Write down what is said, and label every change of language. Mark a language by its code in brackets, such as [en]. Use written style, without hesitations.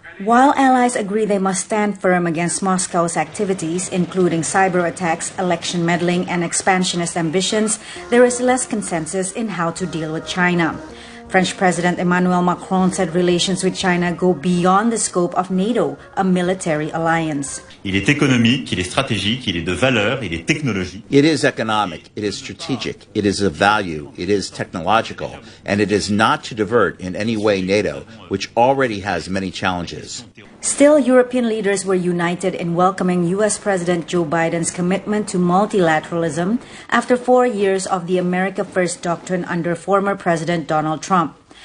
[en] While allies agree they must stand firm against Moscow's activities, including cyber attacks, election meddling, and expansionist ambitions, there is less consensus in how to deal with China. French President Emmanuel Macron said relations with China go beyond the scope of NATO, a military alliance. [fr] Il est économique, il est stratégique, il est de valeur, il est technologique. [en] It is economic, it is strategic, it is of value, it is technological, and it is not to divert in any way NATO, which already has many challenges. Still, European leaders were united in welcoming U.S. President Joe Biden's commitment to multilateralism after 4 years of the America First doctrine under former President Donald Trump.